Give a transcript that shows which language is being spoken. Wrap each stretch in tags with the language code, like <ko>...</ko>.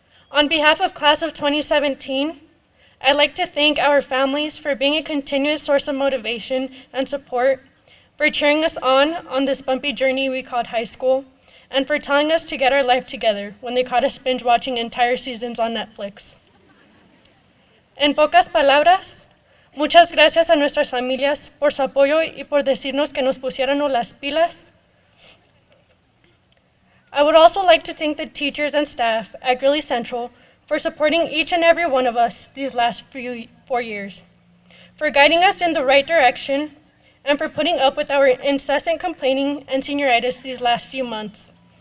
<en>On behalf of Class of 2017, I'd like to thank our families for being a continuous source of motivation and support, for cheering us on this bumpy journey we called high school, and for telling us to get our life together when they caught us binge watching entire seasons on Netflix.</en> <es>En pocas palabras, muchas gracias a nuestras familias por su apoyo y por decirnos que nos pusiéramos las pilas.</es> <en>I would also like to thank the teachers and staff at Greeley Central for supporting each and every one of us these last 4 years, for guiding us in the right direction, and for putting up with our incessant complaining and senioritis these last few months.</en>